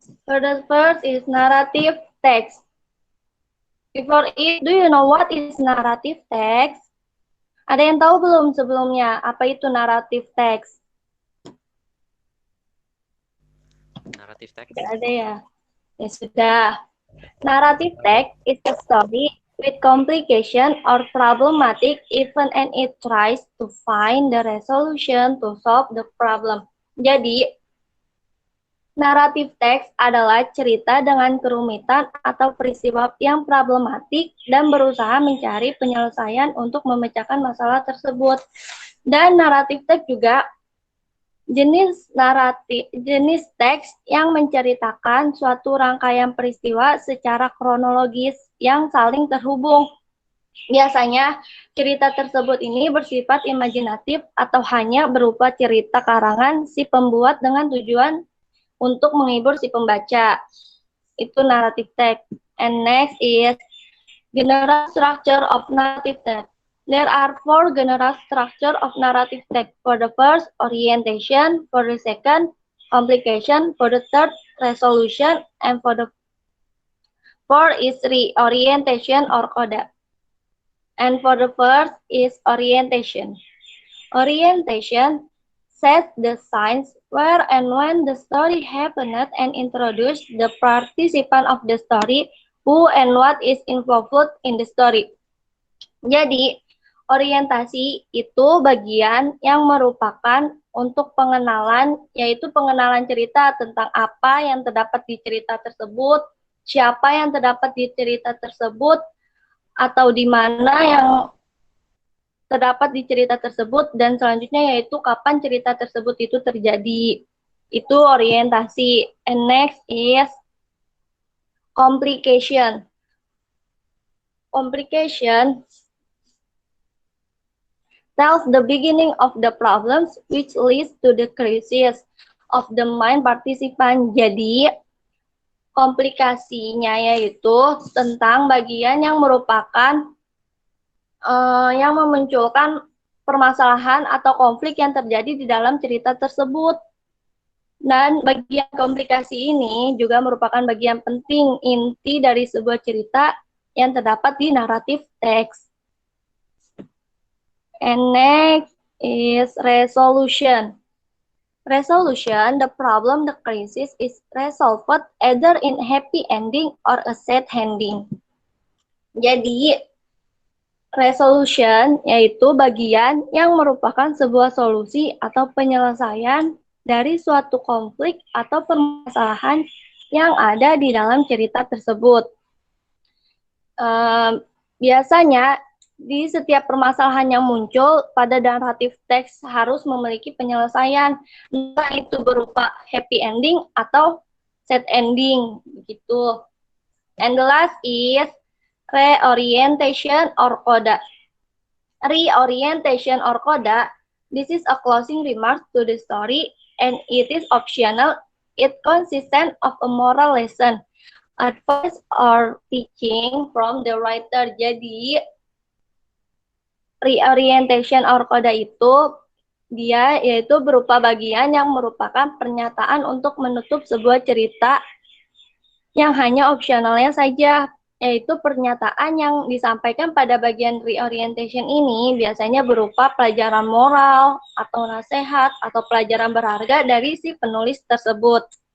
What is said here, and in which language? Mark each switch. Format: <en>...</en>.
<en>The first is narrative text. Before it, do you know what is narrative text?</en> <id>Ada yang tahu belum sebelumnya apa itu narrative text?</id> <en>Narrative text.</en> <id>Tidak ada ya? Ya sudah.</id> <en>Narrative text is a story with complication or problematic event and it tries to find the resolution to solve the problem.</en> <id>Jadi, naratif teks adalah cerita dengan kerumitan atau peristiwa yang problematik dan berusaha mencari penyelesaian untuk memecahkan masalah tersebut. Dan naratif teks juga jenis teks yang menceritakan suatu rangkaian peristiwa secara kronologis yang saling terhubung. Biasanya cerita tersebut ini bersifat imajinatif atau hanya berupa cerita karangan si pembuat dengan tujuan untuk menghibur si pembaca. Itu narrative text.</id> <en>And next is general structure of narrative text. There are 4 general structure of narrative text. For the first, orientation. For the second, complication. For the third, resolution. And for the fourth is reorientation or coda. And for the first is orientation. Orientation sets the signs where and when the story happened and introduce the participant of the story, who and what is involved in the story.</en> <id>Jadi, orientasi itu bagian yang merupakan untuk pengenalan, yaitu pengenalan cerita tentang apa yang terdapat di cerita tersebut, siapa yang terdapat di cerita tersebut, atau di mana yang terdapat di cerita tersebut, dan selanjutnya yaitu kapan cerita tersebut itu terjadi. Itu orientasi.</id> <en>And next is complication. Complication tells the beginning of the problems which leads to the crisis of the main participant.</en> <id>Jadi, komplikasinya yaitu tentang bagian yang merupakan yang memunculkan permasalahan atau konflik yang terjadi di dalam cerita tersebut. Dan bagian komplikasi ini juga merupakan bagian penting inti dari sebuah cerita yang terdapat di naratif teks.</id> <en>And next is resolution. Resolution, the problem, the crisis is resolved either in happy ending or a sad ending.</en> <id>Jadi, resolution yaitu bagian yang merupakan sebuah solusi atau penyelesaian dari suatu konflik atau permasalahan yang ada di dalam cerita tersebut. Biasanya di setiap permasalahan yang muncul pada naratif teks harus memiliki penyelesaian, entah itu berupa happy ending atau sad ending, begitu.</id> <en>And the last is reorientation or coda. Reorientation or coda, this is a closing remark to the story and it is optional. It consists of a moral lesson, advice or teaching from the writer.</en> <id>Jadi reorientation or coda itu dia yaitu berupa bagian yang merupakan pernyataan untuk menutup sebuah cerita yang hanya opsionalnya saja, yaitu pernyataan yang disampaikan pada bagian reorientation ini biasanya berupa pelajaran moral atau nasihat atau pelajaran berharga dari si penulis tersebut.</id>